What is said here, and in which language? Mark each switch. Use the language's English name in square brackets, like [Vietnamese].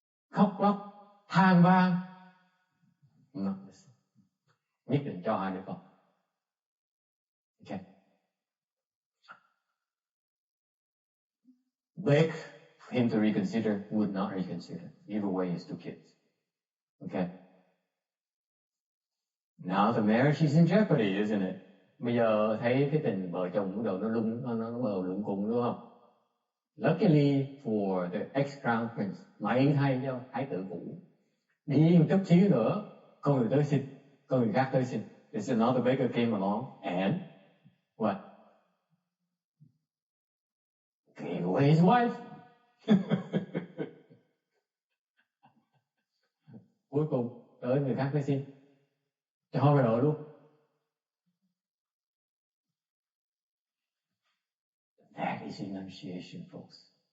[Vietnamese] Khóc lóc, than van. Nhất định cho 2 đứa con. Okay. [English] Beg him to reconsider, would not reconsider. Give away his 2 kids. Okay. Now the marriage is in jeopardy, isn't it? [Vietnamese] Bây giờ thấy cái tình vợ chồng bắt đầu nó bờ luận cùng, đúng không? [English] Luckily for the ex-crown prince, [Vietnamese] may thay cho thái tử cũ, đi một chút xíu nữa, có người tới xin, có người khác tới xin. [English] There's another beggar came along and what? Gave away his wife. [Vietnamese] Cuối cùng tới người khác tới xin, cho vợ luôn. [English] That is renunciation, folks.